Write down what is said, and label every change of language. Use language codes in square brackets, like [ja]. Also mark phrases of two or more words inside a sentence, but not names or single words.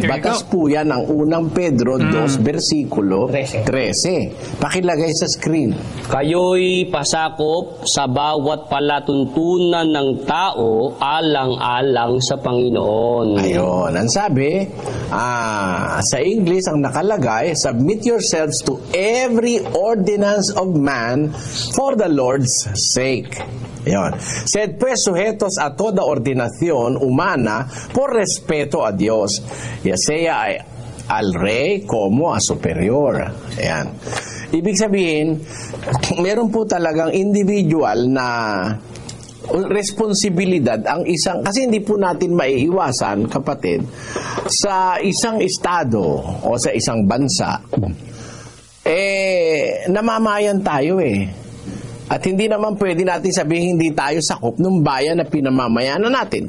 [tl] Batas po yan ang unang Pedro 2 versikulo 13. Pakilagay sa screen. Kayo'y pasakop sa bawat palatuntunan ng tao alang-alang sa Panginoon. Ayun, ang sabi, sa English ang nakalagay, [en] submit yourselves to every ordinance of man for the Lord's sake. [tl] Ayon. [es] Sed pues sujetos a toda ordinación humana por respeto a Dios, ya sea al rey como a superior. [tl] Ayan. Ibig sabihin, meron po talagang individual na responsibilidad ang isang, kasi hindi po natin maiiwasan, kapatid, sa isang estado o sa isang bansa, namamayan tayo At hindi naman pwede natin sabihin hindi tayo sakop ng bayan na pinamamayanan natin.